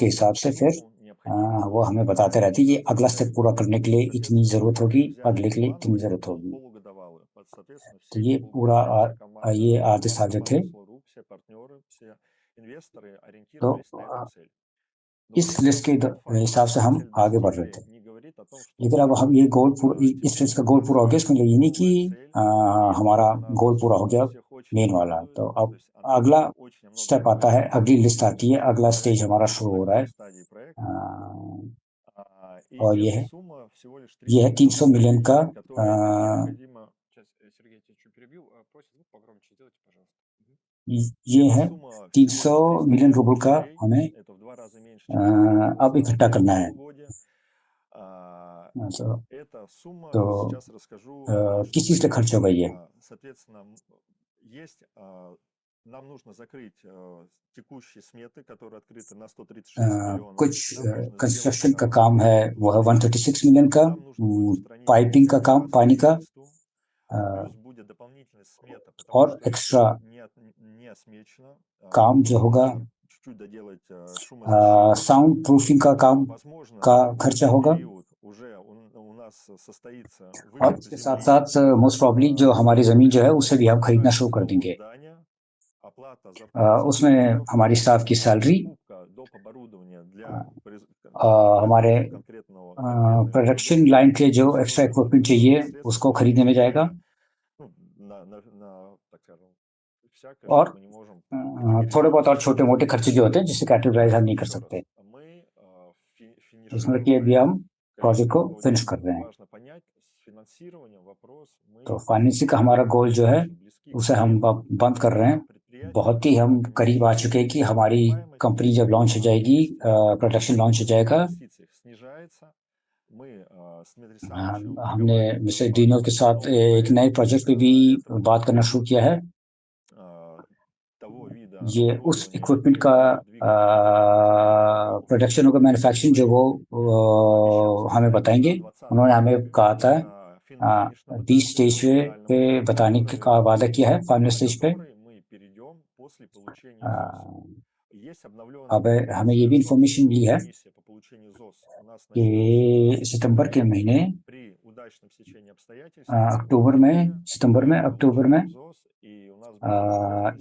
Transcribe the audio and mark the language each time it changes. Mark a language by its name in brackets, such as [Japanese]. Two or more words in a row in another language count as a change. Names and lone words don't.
[Russian] он [Hindi] हिसाब [Russian] даст [Hindi] से फिर [Russian] сумму, необходимую [Hindi] वो हमें बताते रहते हैं ये अगला स्टेप पूरा करने के लिए इतनी [Russian] Соответственно, [Hindi] ज़रूरत होगी, [Russian] мы взяли [Hindi] अगले के लिए इतनी [Russian] плановость [Hindi] ज़रूरत होगी। [Russian] полугодовалую. Соответственно, [Hindi] तो [Russian] все эти [Hindi] ये पूरा [Russian] полгода вся команда, [Hindi] ये आधे [Russian] вся [Hindi] साल जो थे, [Russian] команда Solar, все партнеры, все инвесторы [Hindi] तो [Russian] ориентировались на эту цель. Но [Hindi] इस लिस्ट के [Russian] тот факт, что [Hindi] हिसाब से [Russian] эта [Hindi] हम [Russian] цель [Hindi] आगे बढ़ रहे [Russian] достигли, [Hindi] थे। [Russian] не говорит о том, что [Hindi] लेकिन अब हम [Russian] все. [Hindi] ये गोल इस लिस्ट [Russian] Теперь [Hindi] का [Russian] у [Hindi] गोल [Russian] нас [Hindi] पूरा हो गया, इसका मतलब ये नहीं कि [Russian] новая цель, и [Hindi] हमारा [Russian] у нас [Hindi] गोल पूरा हो गया [Russian] всех очень [Hindi] मेन वाला। [Russian] радует. [Hindi] तो [Russian] То [Hindi] अब [Russian] есть она [Hindi] अगला [Russian] очень о многом [Hindi] स्टेप आता [Russian] говорит. [Hindi] है, अगली लिस्ट आती है, अगला स्टेज [Russian] Проект [Hindi] हमारा शुरू हो [Russian] находится на [Hindi] रहा है, [Russian] ранней стадии проекта. И [Hindi] और [Russian] эта сумма всего лишь [Hindi] ये 300 है 300 [Russian] миллионов [Hindi] मिलियन [Russian] рублей, [Hindi] का [Russian] которая необходима. Сейчас, Сергей, я тебя чуть перебью. Просит звук погромче сделайте, пожалуйста. [Hindi] ये [Russian] Эта [Hindi] है [Russian] сумма всего 300 лишь 300 [Hindi] मिलियन [Russian] миллионов [Hindi] रूबल का [Russian] рублей. [Hindi] हमें [Russian] Это в 2 раза меньше, чем мы планировали [Hindi] अब [Russian] сделать в [Hindi] इकट्ठा [Russian] первом [Hindi] करना है। [Russian] полугодии. Эта сумма, [Hindi] तो [Russian] сейчас расскажу, на что [Hindi] किस चीज़ पे [Russian] пойдет. [Hindi] खर्च होगा ये? [Russian] Соответственно, есть, нам нужно закрыть текущие сметы, которые открыты на 136 миллионов. [Hindi] कुछ [Russian] Нам нужно сделать [Hindi] कंस्ट्रक्शन का [Russian] договора [Hindi] काम [Russian] по [Hindi] है, [Russian] ремонту [Hindi] वो है [Russian] здания. [Hindi] 136 मिलियन का, [Russian] Нам нужно будет устранить [Hindi] पाइपिंग का [Russian] недостатки [Hindi] काम [Russian] по [Hindi] पानी का, [Russian] строительству. Плюс будет дополнительная смета, потому [Hindi] और [Russian] что [Hindi] एक्स्ट्रा [Russian] еще не осмечено. [Hindi] काम जो [Russian] Нужно [Hindi] होगा [Russian] еще чуть-чуть доделать шумозащиту. [English] sound proofing [Hindi] का काम [Russian] Возможно, [Hindi] का [Russian] в [Hindi] खर्चा [Russian] этот [Hindi] होगा, [Russian] период уже у нас состоится [Hindi] और [Russian] выкуп [Hindi] इसके साथ [Russian] земли. [Hindi] साथ [English] most probably [Hindi] जो हमारी ज़मीन जो है [Russian] Плюс [Hindi] उसे भी हम खरीदना [Russian] начнется [Hindi] शुरू कर [Russian] строительство нового [Hindi] देंगे। [Russian] здания. Оплата зарплат [Hindi] उसमें [Russian] сотрудников, [Hindi] हमारी स्टाफ की सैलरी, [Russian] покупка доп. Оборудования для [Hindi] हमारे [Russian] производства конкретной [Hindi] प्रोडक्शन [Russian] продукции, [Hindi] लाइन के जो [Russian] все [Hindi] एक्स्ट्रा [Russian] нужно [Hindi] इक्विपमेंट [Russian] будет [Hindi] चाहिए [Russian] непосредственно [Hindi] उसको खरीदने में जाएगा। [Russian] ну, так скажем, всякое, [Hindi] और [Russian] что мы не можем категоризировать. [Hindi] थोड़े बहुत और छोटे मोटे खर्चे जो होते हैं जिससे कैटेगराइज हम नहीं कर [Russian] Еще раз, [Hindi] सकते। [Russian] мы [Hindi] इसमें कि अभी [Russian] финишируем [Hindi] हम [Russian] проект [Hindi] प्रोजेक्ट को [Russian] по [Hindi] फिनिश कर [Russian] аудиту. [Hindi] रहे हैं। [Russian] Важно понять, с финансированием вопрос [Hindi] तो [Russian] мы [Hindi] फाइनेंसिंग का हमारा गोल जो है [Russian] очень близки [Hindi] उसे [Russian] к [Hindi] हम [Russian] успеху. [Hindi] अब बंद कर रहे हैं। [Russian] Предприятие [Hindi] बहुत ही हम करीब आ चुके हैं कि हमारी कंपनी जब लॉन्च हो जाएगी, [English] production launch [Hindi] हो जाएगा। [Russian] инвестициях снижается. Мы с Дмитрием Александровичем [Hindi] हमने [Russian] разговариваем [Hindi] मिस्टर [Russian] по [Hindi] डीनो के साथ [Russian] новому [Hindi] एक नए [Russian] проекту. [Hindi] प्रोजेक्ट पे भी [Russian] Это [Hindi] बात करना [Russian] будет [Hindi] शुरू किया है। [Russian] того вида [Hindi] ये उस [Russian] оборудования, [Hindi] इक्विपमेंट का [Russian] которое будет двигать конкретную [Hindi] प्रोडक्शन होगा, मैन्युफैक्चरिंग जो वो [Russian] Еще [Hindi] हमें [Russian] сказать, [Hindi] बताएंगे। [Russian] на 20 [Hindi] उन्होंने हमें [Russian] этапе, [Hindi] कहा था [Russian] на финишном 20 этапе, [Hindi] स्टेज [Russian] на финальном [Hindi] पे [Russian] этапе, [Hindi] बताने का वादा किया है, फाइनल [Russian] на [Hindi] स्टेज पे। [Russian] который мы перейдем после получения ЗОС. Есть обновленная [Hindi] अब हमें ये [Russian] информация [Hindi] भी [Russian] о том, [Hindi] इंफॉर्मेशन [Russian] что [Hindi] मिली है [Russian] комиссия по получению ЗОС у нас [Hindi] कि [Russian] начнется в [Hindi] सितंबर के [Russian] сентябре. [Hindi] महीने, [Russian] При удачном стечении обстоятельств [Hindi] सितंबर में, अक्टूबर में [Russian] ЗОС, и у нас будет возможность